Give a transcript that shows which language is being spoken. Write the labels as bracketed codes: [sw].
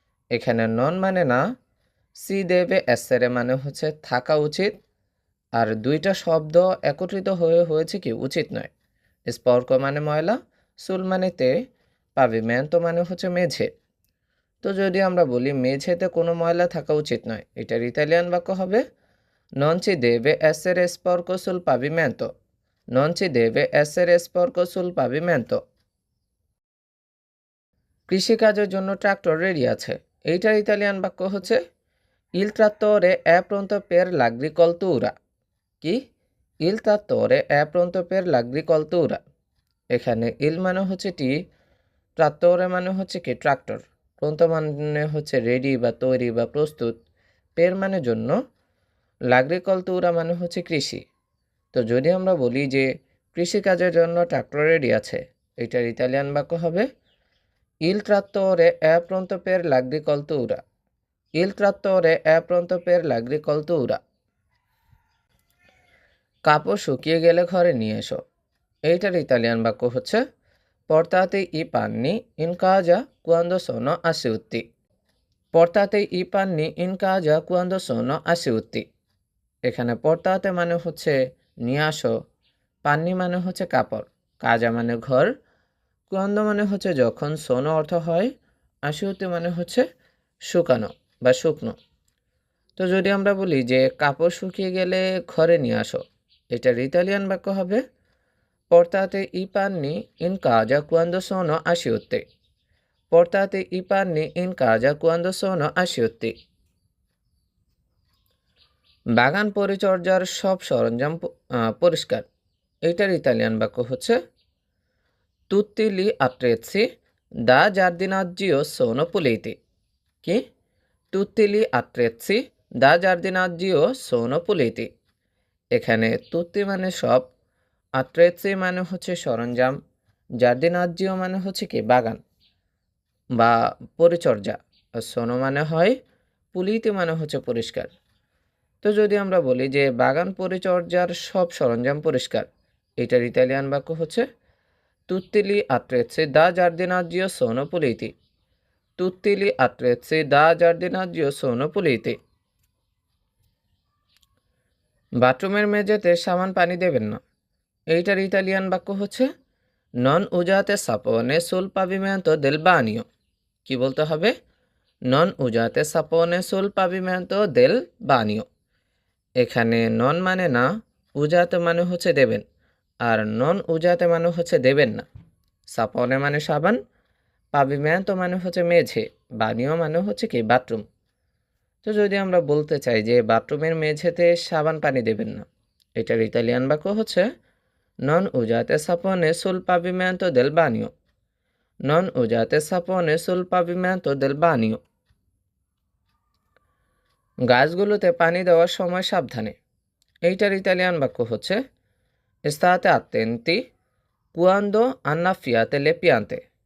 [bn] এখানে নন মানে না, সি দেবে essere মানে হচ্ছে থাকা উচিত, আর দুইটা শব্দ একত্রিত হয়ে হয়েছে কি উচিত নয়। স্পর্ক মানে ময়লা, সুল মানে তে, পাভিমেন্টো মানে হচ্ছে মেঝে। তো যদি আমরা বলি মেঝেতে কোনো ময়লা থাকা উচিত নয়, এটার ইতালিয়ান বাক্য হবে [it] non ci deve essere sporco sul pavimento। non ci deve essere sporco sul pavimento। [bn] কৃষিকাজের জন্য ট্রাক্টর রেডি আছে। এইটার ইতালিয়ান বাক্য হচ্ছে [it] il trattore è pronto per l'agricoltura। কি il trattore è pronto per l'agricoltura। [bn] এখানে ইল মানে হচ্ছে টি, ট্রাত্তরে মানে হচ্ছে কি ট্রাক্টর, প্রন্ত মানে হচ্ছে রেডি বা তৈরি বা প্রস্তুত, পের মানে জন্য, লাগরিকলতুরা মানে হচ্ছে কৃষি। তো যদি আমরা বলি যে কৃষিকাজের জন্য ট্রাক্টর রেডি আছে, এটার ইতালিয়ান বাক্য হবে [it] il trattore è pronto per l'agricoltura। il trattore è pronto per l'agricoltura। [bn] কাপড় শুকিয়ে গেলে ঘরে নিয়ে এসো। এইটার ইতালিয়ান বাক্য হচ্ছে [it] portate i panni in casa quando sono asciutti। portate i panni in casa quando sono asciutti। [bn] এখানে portate মানে হচ্ছে নিয়ে আসো, পান্নি মানে হচ্ছে কাপড়, কাজা মানে ঘর, কুয়ান্দ মানে হচ্ছে যখন, সোনো অর্থ হয়, আসিউতি মানে হচ্ছে শুকানো বা শুকনো। তো যদি আমরা বলি যে কাপড় শুকিয়ে গেলে ঘরে নিয়ে আসো, এটার ইতালিয়ান বাক্য হবে [it] portate i panni in casa quando sono asciutti। portate i panni in casa quando sono asciutti। [bn] বাগান পরিচর্যার সব সরঞ্জাম পরিষ্কার। এটার ইতালিয়ান বাক্য হচ্ছে [it] tutti gli attrezzi da giardinaggio sono puliti। কি tutti gli attrezzi da giardinaggio sono puliti। [bn] এখানে তুত্তি মানে সব, আত্রেৎসি মানে হচ্ছে সরঞ্জাম, জার্দিনাজ্জিও মানে হচ্ছে কি বাগান বা পরিচর্যা, আর সোনো মানে হয়, পুলিতি মানে হচ্ছে পরিষ্কার। তো যদি আমরা বলি যে বাগান পরিচর্যার সব সরঞ্জাম পরিষ্কার, এটার ইতালিয়ান বাক্য হচ্ছে [it] tutti gli attrezzi da giardinaggio sono puliti। tutti gli attrezzi da giardinaggio sono puliti। [bn] বাথরুমের মেঝেতে সাবান পানি দেবেন না। এইটার ইতালিয়ান বাক্য হচ্ছে [it] non usate sapone sul pavimento del bagno। [bn] কি বলতে হবে [it] non usate sapone sul pavimento del bagno। [bn] এখানে নন মানে না, উজাতে মানে হচ্ছে দেবেন, আর নন উজাতে মানে হচ্ছে দেবেন না। সাপনে মানে সাবান, পাভিমেন্তো মানে হচ্ছে মেঝে, বানিও মানে হচ্ছে কি বাথরুম। তো যদি আমরা বলতে চাই যে বাথরুমের মেঝেতে সাবান পানি দেবেন না, এটার ইতালিয়ান বাক্য হচ্ছে [it] non usate sapone sul pavimento del bagno। non usate sapone sul pavimento del bagno। [bn] গাছগুলোতে পানি দেওয়ার সময় সাবধানে। এইটার ইতালিয়ান বাক্য হচ্ছে [it] state attenti quando annaffiate le piante।